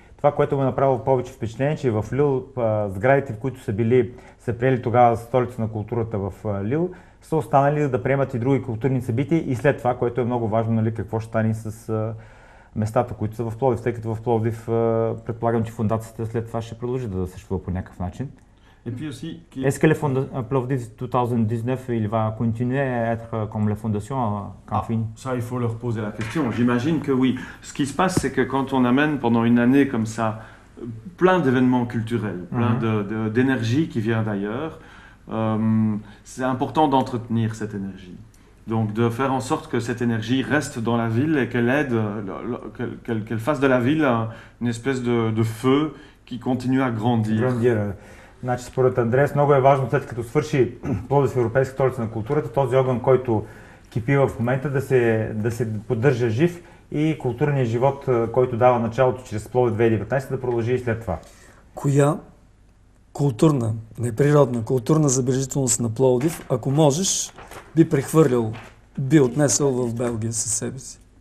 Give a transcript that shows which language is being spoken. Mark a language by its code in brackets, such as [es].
[bg] Това, което му е направило повече впечатление, че в Лил сградите, в които са приели тогава столица на културата в Лил, са останали да приемат и други културни събития и след това, което е много важно, нали, какво ще стане с местата, които са в Пловдив, тъй като в Пловдив предполагам, че фондацията след това ще продължи да съществува по някакъв начин. [fr] Est-ce que le Plovdiv 2019 il va continuer à être comme la fondation quand fini? Ça, il faut leur poser la question. J'imagine que oui. Ce qui se passe, c'est que quand on amène pendant une année comme ça plein d'événements culturels, plein d'énergie qui vient d'ailleurs, c'est important d'entretenir cette énergie. Donc de faire en sorte que cette énergie reste dans la ville et qu'elle aide, qu'elle fasse de la ville une espèce de feu qui continue à grandir. [bg] Значи, според Андреас много е важно, след като свърши Пловдив европейска столица на културата, този огън, който кипи в момента, да се поддържа жив и културният живот, който дава началото чрез Пловдив 2019, да продължи и след това. Коя културна, не природна, културна забележителност на Пловдив, ако можеш, би прехвърлял, би отнесъл в Белгия със себе си?